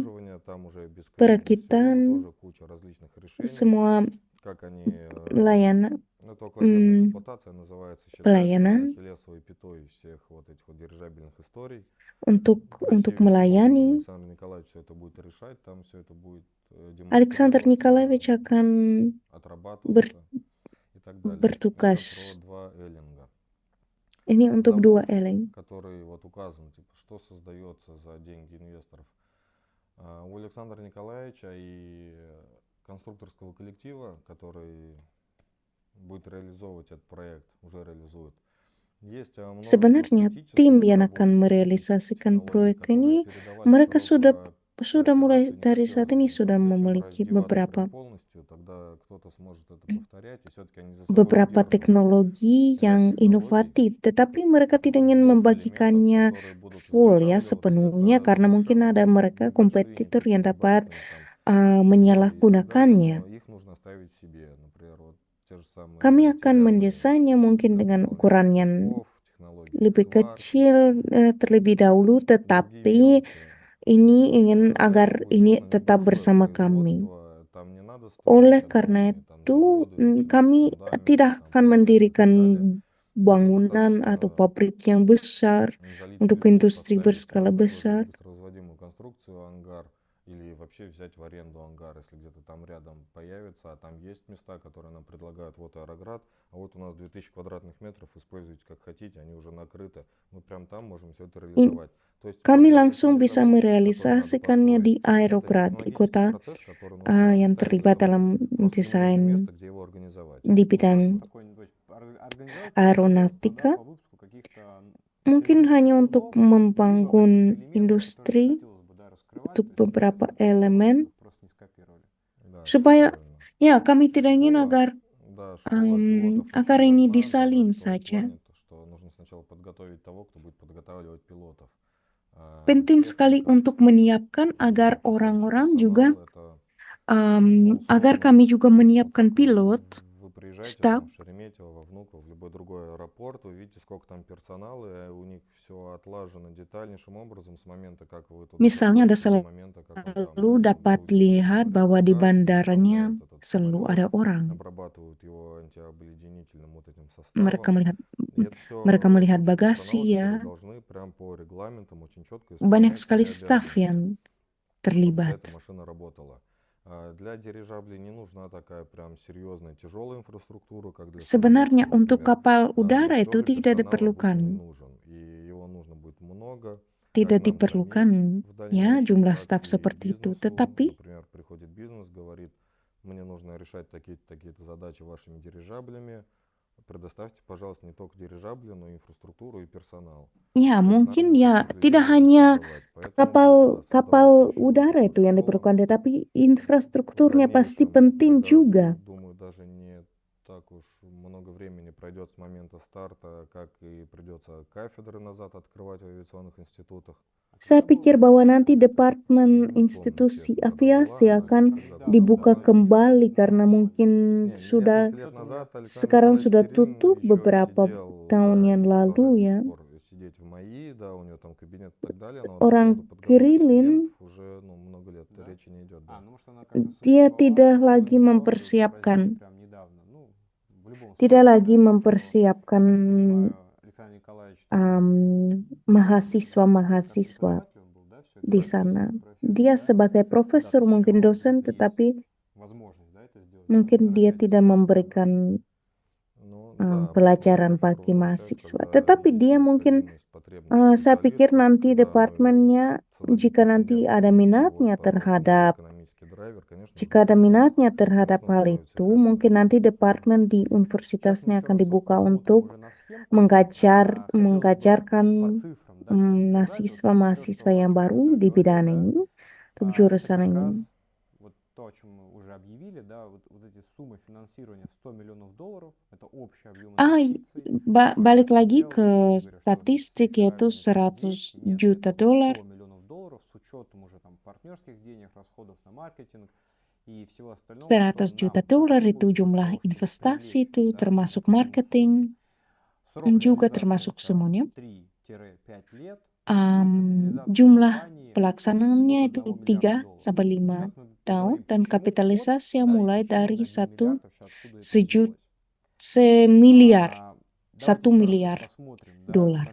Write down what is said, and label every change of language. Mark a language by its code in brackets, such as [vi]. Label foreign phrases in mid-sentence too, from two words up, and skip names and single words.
[ru] обслуживания, там уже бесконечный сезон, [id] Perakitan [ru] тоже куча различных решений, [id] semua [ru] как они, [id] layanan, [ru] это околоземная эксплуатация называется, считается [id] pelayanan [ru] ахиллесовой пятой всех вот этих вот дирижабельных историй. [id] untuk [ru] Красивейшим [id] melayani. [ru] образом Александр Николаевич все это будет решать, там все это будет [id] Alexander [ru] демонстрироваться, [id] Nikolaevich akan [ru] отрабатываться и так далее. Это [id] bertugas. [ru] про два Эллинга. [id] Ini untuk dua [ru] Завод, [id] Elling. [ru] который вот указан, типа, что создается за деньги инвесторов. У Александра Николаевича и конструкторского коллектива, который будет реализовывать этот проект, уже реализует. Есть множество [id] Sebenarnya [ru] критических [id] tim yang [ru] наработок, [id] akan [ru] критических [id] merealisasikan [ru] технологий, [id] proyek [ru] которые [id] ini, [ru] передавать [id] mereka [ru] срок [id] sudah mulai [ru] операции не [id] dari saat ini [ru] хотелось. [id] sudah [ru] Зачем [id] memiliki [ru] раздеваться прям [id] beberapa [ru] полностью, тогда кто-то сможет это повторять, и все-таки они за собой удерживают [id] teknologi [ru] ряд [id] yang [ru] технологий, [id] inovatif, tetapi mereka tidak ingin [ru] блок элементов, [id] membagikannya [ru] которые будут [id] full ya [ru] изготавливаться. [id] sepenuhnya [ru] Это [id] karena mungkin [ru] совершенно [id] ada mereka [ru] небольшие, [id] kompetitor yang [ru] некие [id] dapat [ru] предварительные там истории и так далее, [id] menyalahgunakannya. [ru] но их нужно оставить себе. Например, вот те же самые [id] Kami akan [ru] материалы [id] mendesainnya mungkin dengan [ru] газонных [id] ukuran yang [ru] песков, технологии [id] lebih [ru] сварки, [id] kecil terlebih dahulu, [ru] другие [id] tetapi [ru] мелочи. [id] ini ingin [ru] Проект [id] agar [ru] будет [id] ini [ru] создано [id] tetap [ru] небольшое [id] bersama kami. [ru] производство, там не надо [id] Oleh [ru] строить [id] karena [ru] огромные там [id] itu, [ru] заводы, начинать с [id] kami [ru] фундамента, [id] tidak [ru] там [id] akan [ru] проект и [id] mendirikan [ru] так далее. Это [id] bangunan atau [ru] достаточно [id] pabrik yang besar [ru] залить [id] untuk [ru] плиту, [id] industri [ru] поставить [id] berskala [ru] такую же [id] besar. [ru] быстроразводимую конструкцию, ангар, или вообще взять в аренду ангар, если где-то там рядом появится, а там есть места, которые нам предлагают, вот Аэроград, а вот у нас 2000 квадратных метров, используйте как хотите, они уже накрыты, мы прям там можем все это реализовать. То есть [id] Kami [ru] вот [id] langsung [ru] эти [id] bisa [ru] заводы, которые надо [id] merealisasikannya [ru] построить, [id] di [ru] это [id] Aerograd, di [ru] технологический [id] kota [ru] процесс, который нужно [id] yang [ru] оставить за [id] terlibat [ru] собой. [id] dalam [ru] Просто ему нужно [id] desain [ru] место, где его организовать. [id] di bidang [ru] Такой, то есть организовать производство, да, [id] aeronautika. [ru] по выпуску каких-то [id] Mungkin [ru] критических [id] hanya untuk [ru] блоков, либо [id] membangun [ru] каких-то элементов, которые не [id] industri [ru] хотелось бы, да, раскрывать, [id] untuk [ru] то есть [id] beberapa [ru] для того, [id] elemen [ru] чтобы просто не скопировали. Да, все [id] supaya [ru] правильно. [id] ya kami tidak ingin [ru] Школа, [id] agar [ru] да, школа пилотов [id] agar [ru] очень [id] ini [ru] важна даже [id] disalin [ru] в том [id] saja. [ru] плане, то, что нужно сначала подготовить того, кто будет подготавливать пилотов. [id] Penting sekali [ru] Техника, [id] untuk menyiapkan agar [ru] обслуживающий [id] orang-orang juga [ru] персонал, это [id] agar [ru] условно, [id] kami juga [ru] ну, [id] menyiapkan [ru] как [id] pilot, [ru] вы приезжаете [id] staf. [ru] там в Шереметьево, во Внуково, в любой другой аэропорт, вы видите, сколько там персонала, и у них все отлажено детальнейшим образом с момента, как вы туда [id] Misalnya ada [ru] подходите, до момента, как он там [id] selalu dapat [ru] грузится, [id] lihat [ru] там [id] bahwa di [ru] регистрацию [id] bandaranya [ru] составляет этот [id] selalu [ru] самолет, [id] ada orang. [ru] обрабатывают его антиобледенительным вот этим [id] Mereka [ru] составом. [id] melihat [ru] И это [id] mereka [ru] все [id] melihat [ru] куча [id] bagasi [ru] персонала, которые [id] ya. [ru] должны прям по регламентам очень четко [id] Banyak [ru] исполнять [id] sekali [ru] свои [id] staf [ru] обязанности, [id] yang [ru] чтобы вся [id] terlibat. [ru] эта машина работала. Для дирижаблей не нужна такая прям серьезная тяжелая инфраструктура, как для [id] Sebenarnya [ru] самолетов, [id] untuk [ru] например. [id] kapal [ru] Но [id] udara [ru] все [id] itu [ru] же [id] tidak [ru] персонал обычно не [id] diperlukan. [ru] нужен, и его нужно будет много, [id] Tidak [ru] как нам [id] diperlukan [ru] самим в [id] ya [ru] дальнейшем, [id] jumlah [ru] так [id] staf [ru] и [id] seperti itu. [ru] бизнесу. [id] Tetapi [ru] Например, приходит бизнес, говорит, мне нужно решать такие-то задачи вашими дирижаблями, предоставьте, пожалуйста, не только дирижабли, но и инфраструктуру и персонал. [id] ya [ru] То есть [id] mungkin [ru] нам нужно [id] ya [ru] также [id] tidak [ru] ее [id] hanya [ru] создавать. Поэтому [id] kapal [ru] будет [id] kapal [ru] создаваться еще [id] udara itu yang [ru] школа. [id] diperlukan, tetapi [ru] В [id] infrastrukturnya pasti [ru] дальнейшем, [id] penting [ru] когда, [id] juga. [ru] думаю, даже не так уж много времени пройдет с момента старта, как и придется кафедры назад открывать в авиационных институтах. [id] Saya pikir bahwa nanti Departemen [ru] Не помню, [id] Institusi [ru] честно, когда [id] Aviasi [ru] была она, [id] akan [ru] когда [id] dibuka [ru] была. [id] kembali karena mungkin [ru] Не, [id] sudah [ru] несколько лет назад Александр [id] sekarang [ru] Николаевич [id] sudah [ru] Кирин [id] tutup [ru] еще [id] beberapa [ru] сидел, [id] tahun [ru] да, [id] yang [ru] и [id] lalu [ru] продолжает до [id] ya. [ru] сих пор сидеть в МАИ, да, у него там кабинет и так далее, но вот по [id] Orang [ru] поводу подготовки [id] Kirillin [ru] студентов уже, ну, много лет Да? речи не идет, да. Ну, может, она как-то [id] dia [ru] существовала, [id] tidak [ru] но [id] lagi [ru] не стала вдруг [id] mempersiapkan [ru] прям недавно. Ну, [id] tidak lagi mempersiapkan [ru] Александр Николаевич [id] mahasiswa-mahasiswa di sana. Dia sebagai profesor, mungkin dosen, tetapi mungkin dia tidak memberikan pelajaran bagi mahasiswa. Tetapi dia mungkin, saya pikir nanti departemennya, jika nanti ada minatnya terhadap hal itu, mungkin nanti departemen di universitasnya akan dibuka untuk mengajarkan mahasiswa-mahasiswa yang baru di bidang ini, untuk jurusan ini. [ru] Вот то, о чем мы уже объявили, да, вот эти суммы финансирования $100 миллионов, это общий объем инвестиций. [id] Balik lagi ke statistik, yaitu $100 juta. [ru] $100 миллионов с учетом уже там партнерских денег, расходов на маркетинг и всего остального. [id] $100 juta itu jumlah investasi, itu termasuk marketing, juga termasuk semuanya. Jumlah pelaksanaannya itu 3 sampai 5 tahun, dan kapitalisasi yang mulai dari 1 miliar dolar.